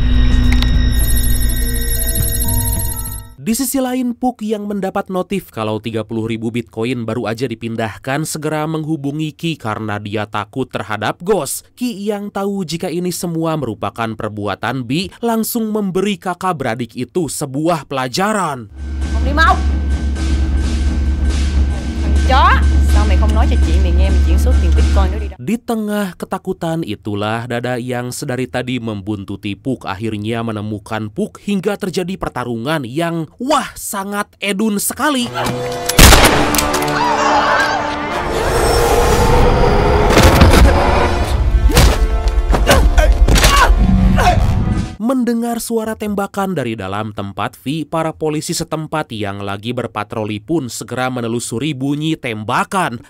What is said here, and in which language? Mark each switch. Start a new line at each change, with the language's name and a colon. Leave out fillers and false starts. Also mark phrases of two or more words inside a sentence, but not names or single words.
Indonesian: Di sisi lain, Puk yang mendapat notif kalau 30.000 Bitcoin baru aja dipindahkan segera menghubungi Ki karena dia takut terhadap Ghost. Ki yang tahu jika ini semua merupakan perbuatan B langsung memberi kakak beradik itu sebuah pelajaran.
Vietnamese: Không đi mau. Thằng chó. sao mày không nói cho chị mày nghe mày chuyển số tiền Bitcoin đó đi đâu?
Indonesian: Di tengah ketakutan itulah Dada yang sedari tadi membuntuti Puk akhirnya menemukan Puk hingga terjadi pertarungan yang sangat edun sekali. Mendengar suara tembakan dari dalam tempat V, para polisi setempat yang lagi berpatroli pun segera menelusuri bunyi tembakan.